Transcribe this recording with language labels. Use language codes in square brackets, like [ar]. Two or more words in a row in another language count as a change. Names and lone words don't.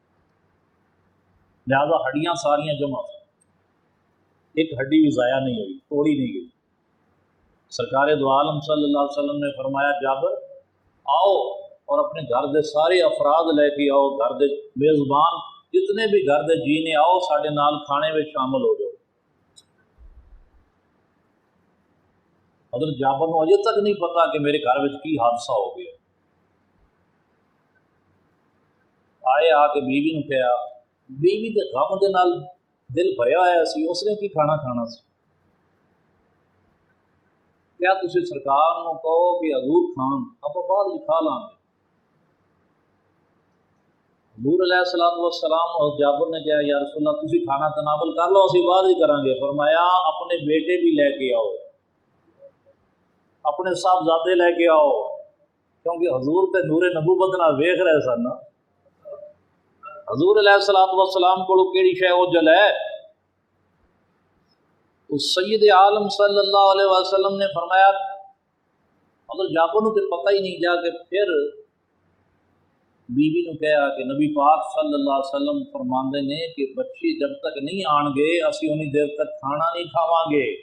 [pa] لہذا ہڈیاں ساریاں جمع، ایک ہڈی بھی ضائع نہیں ہوئی، توڑی نہیں گئی۔ سرکار دو عالم [ar] صلی اللہ علیہ وسلم [pa] نے فرمایا جابر آؤ اور اپنے گھر دے سارے افراد لے کے آؤ، گھر دے میزبان جتنے بھی گھر دے جی نے آؤ ساڈے نال کھانے میں شامل ہو جاؤ۔ حضرت جابر نو اجے تک نہیں پتا کہ میرے گھر میں کی حادثہ ہو گیا۔ آئے آ کے بیوی نے کہا، بیوی کے غم دے نال دل بھریا ہوا سی، اس نے کی کھانا کھانا سی، کیا تسی سرکار نو کہو کہ حضور کھان آپ بعد کھا لیں گے۔ حضور [ar] علیہ الصلوۃ والسلام [pa] اور جابر نے کہا [ar] یا رسول اللہ [pa] تسی کھانا تناول کر لو اسی بعد ہی کریں گے۔ فرمایا اپنے بیٹے بھی لے کے آؤ، اپنے صاحبزادے لے کے آؤ، کیونکہ حضور تے نور نبوت نال ویکھ رہے سن، حضور [ar] علیہ الصلوۃ والسلام [pa] کو کیڑی شے اوجل ہے۔ تو سید عالم [ar] صلی اللہ علیہ وسلم [pa] نے فرمایا اگر جابر نو تے پتہ ہی نہیں، جا کے پھر بیوی نو کہا کہ نبی پاک [ar] صلی اللہ علیہ وسلم [pa] فرماندے نے کہ بچی جب تک نہیں آن گے اسی انہی دیر تک کھانا نہیں کھاواں گے۔